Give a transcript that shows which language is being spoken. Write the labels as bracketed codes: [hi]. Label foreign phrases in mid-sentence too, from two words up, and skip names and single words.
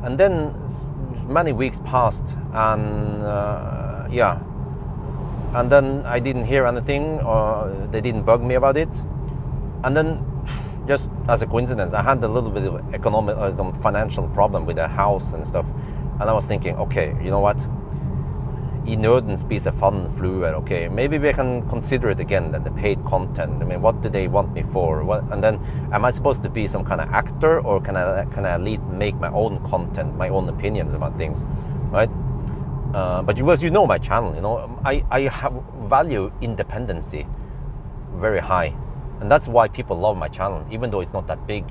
[en] And then many weeks passed, and and then I didn't hear anything, or they didn't bug me about it. And then, just as a coincidence, I had a little bit of economic, some financial problem with the house and stuff. And I was thinking, okay, you know what? [no] I nøden spiser fanden fluer. [en] Okay, maybe we can consider it again, then the paid content. I mean, what do they want me for? And then, am I supposed to be some kind of actor, or can I at least make my own content, my own opinions about things, right? But because you know my channel, you know, I have value independency very high, and that's why people love my channel, even though it's not that big.